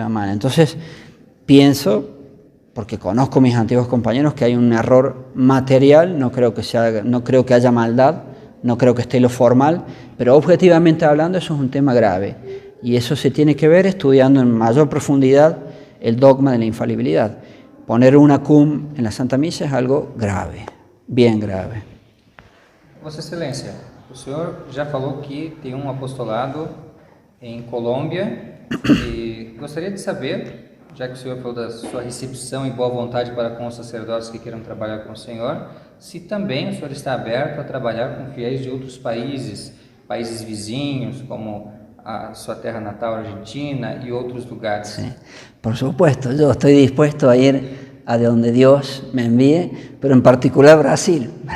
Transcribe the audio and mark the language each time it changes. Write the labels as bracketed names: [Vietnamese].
[Spanish] Entonces pienso, porque conozco a mis antiguos compañeros, que hay un error material, no creo que haya maldad, no creo que esté lo formal, pero objetivamente hablando eso es un tema grave, y eso se tiene que ver estudiando en mayor profundidad el dogma de la infalibilidad. Poner una cum en la Santa Misa es algo grave, bien grave. [Portuguese] Vossa Excelência, o senhor já falou que tem apostolado em Colômbia, e gostaria de saber, já que o senhor falou da sua recepção e boa vontade para com os sacerdotes que queiram trabalhar com o senhor, se também o senhor está aberto a trabalhar com fiéis de outros países vizinhos, como a sua terra natal, Argentina, [Spanish] y otros lugares. Sí, por supuesto, yo estoy dispuesto a ir a donde Dios me envíe, pero en particular Brasil.